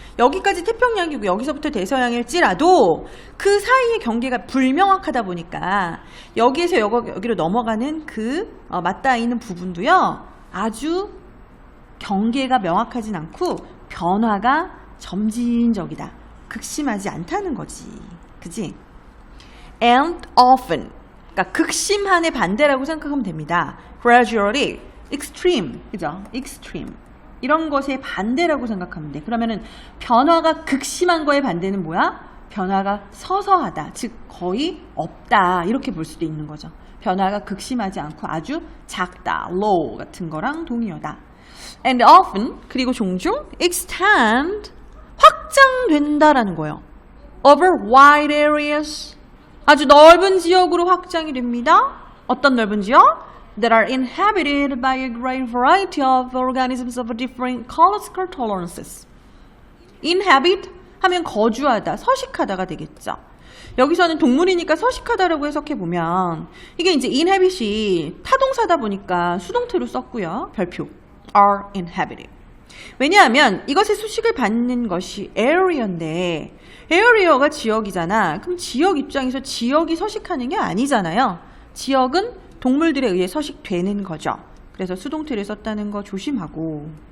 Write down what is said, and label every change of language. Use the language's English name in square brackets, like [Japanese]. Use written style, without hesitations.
[Korean] 여기까지 태평양이고 여기서부터 대서양일지라도 그 사이의 경계가 불명확하다 보니까 여기에서 여기로 넘어가는 그 맞닿아 있는 부분도요. 아주 경계가 명확하진 않고 변화가 점진적이다. 극심하지 않다는 거지. 그치? [English] And often. [Korean] 그러니까 극심한의 반대라고 생각하면 됩니다. [English] gradually, extreme, [Korean] 그죠? [English] extreme. [Korean] 이런 것의 반대라고 생각하면 돼. 그러면은 변화가 극심한 거의 반대는 뭐야? 변화가 서서하다, 즉 거의 없다 이렇게 볼 수도 있는 거죠. 변화가 극심하지 않고 아주 작다, low 같은 거랑 동의어다. [English] And often, [Korean] 그리고 종종 extend, 확장된다라는 거예요. [English] over wide areas, [Korean] 아주 넓은 지역으로 확장이 됩니다. 어떤 넓은 지역? [English] That are inhabited by a great variety of organisms of different ecological tolerances. [Korean] Inhabit 하면 거주하다, 서식하다가 되겠죠. 여기서는 동물이니까 서식하다라고 해석해보면 이게 이제 inhabit이 타동사다 보니까 수동태로 썼고요. 별표 [English] are inhabited. [Korean] 왜냐하면 이것의 수식을 받는 것이 area인데 area가 지역이잖아. 그럼 지역 입장에서 지역이 서식하는 게 아니잖아요. 지역은 동물들에 의해 서식되는 거죠. 그래서 수동태를 썼다는 거 조심하고.